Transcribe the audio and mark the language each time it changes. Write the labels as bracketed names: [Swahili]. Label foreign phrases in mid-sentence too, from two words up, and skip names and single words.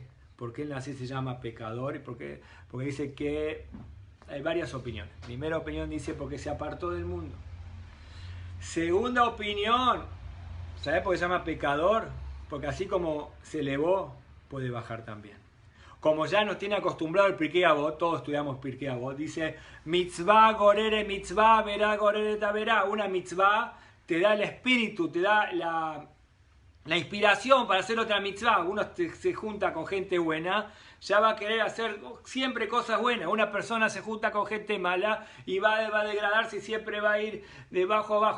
[Spanish] ¿Por qué el Nazir se llama pecador? ¿Y porque dice que hay varias opiniones. Primera opinión dice porque se apartó del mundo. Segunda opinión, ¿sabes por qué se llama pecador? Porque así como se elevó, puede bajar también. Como ya nos tiene acostumbrado el Pirkei Avot, todos estudiamos Pirkei Avot, dice [Hebrew] מצוה גוררת מצוה, ועבירה גוררת עבירה. [Spanish] Una mitzvah te da el espíritu, te da la inspiración para hacer otra mitzvah. Uno se junta con gente buena, ya va a querer hacer siempre cosas buenas. Una persona se junta con gente mala y va a degradarse y siempre va a ir de bajo a abajo.